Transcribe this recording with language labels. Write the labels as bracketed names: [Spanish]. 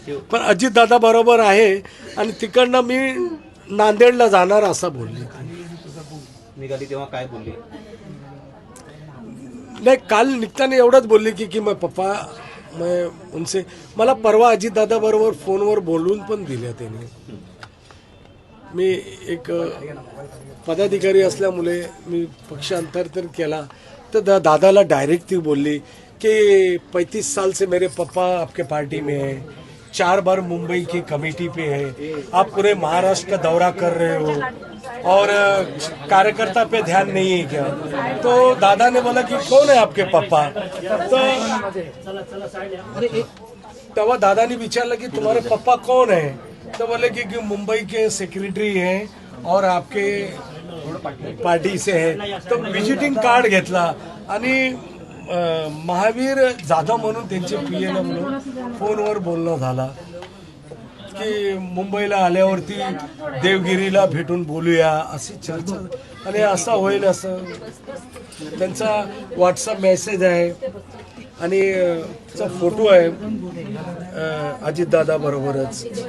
[Marathi] पण अजितदादा बरोबर आहे आणि तिकडनं मी नांदेडला जाणार असं बोलली. निघाली तेव्हा काय बोलली? नाही, काल निघताना एवढंच बोलली की [Hindi] मैं पप्पा मैं उनसे, [Marathi] मला परवा अजितदादा बरोबर फोनवर बोलून पण दिल्या त्याने. मी एक पदाधिकारी असल्यामुळे मी पक्षांतर तर केला तर दादाला डायरेक्ट ती बोलली कि [Hindi] 35 साल से मेरे पापा आपके पार्टी में है, 4 बार मुंबई की कमेटी पे है, आप पूरे महाराष्ट्र का दौरा कर रहे हो और कार्यकर्ता पे ध्यान नहीं है क्या? तो दादा ने बोला कि कौन है आपके पापा? तो तब दादा ने विचारला की तुम्हारे पापा कौन है? तो बोले कि मुंबई के सेक्रेटरी हैं और आपके पार्टी से है. [Marathi] तो विजिटिंग कार्ड घेतला आणि महावीर जाधव म्हणून त्यांचे पीएला म्हणून फोनवर बोलणं झाला की मुंबईला आल्यावरती देवगिरीला भेटून बोलूया अशी चर्चा आणि असं होईल असं त्यांचा व्हॉट्सअप मेसेज आहे आणि त्याचा फोटो आहे अजितदादा बरोबरच.